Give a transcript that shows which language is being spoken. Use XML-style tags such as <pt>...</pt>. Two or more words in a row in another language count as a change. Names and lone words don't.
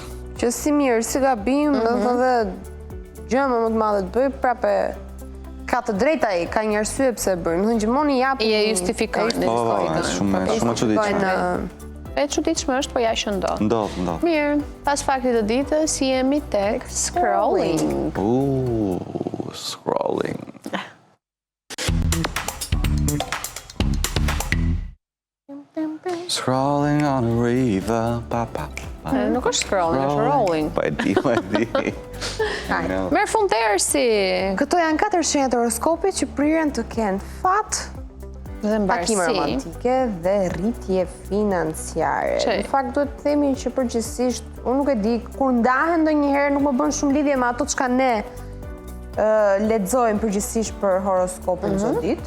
<sq>Që si mirë, si gabim, dhe gjë më të madhe të bëj, prapë ka të drejta ai, ka një arsye pse e bën. Do të gjithmonë i japi. E justifikojnë. Shumë çuditshme. E çuditshme është, po ja që ndodh. Ndodh. Mirë, pas faktit të ditës jemi tek scrolling.</sq> <en>Scrolling. Scrolling on a river,</en> <sq>Nuk është scrolling, është rolling. Po e di. Merë fund të ersi. Këto janë 4 shenjat e horoskopit që prirën të kenë fat takime romantike dhe rritje financiare. Në fakt duhet të themi që përgjithsisht, unë nuk e di, kur ndahen ndonjëherë nuk më bën shumë lidhje me ato çka ne lexojmë përgjithsisht për horoskopin çdo ditë.</sq>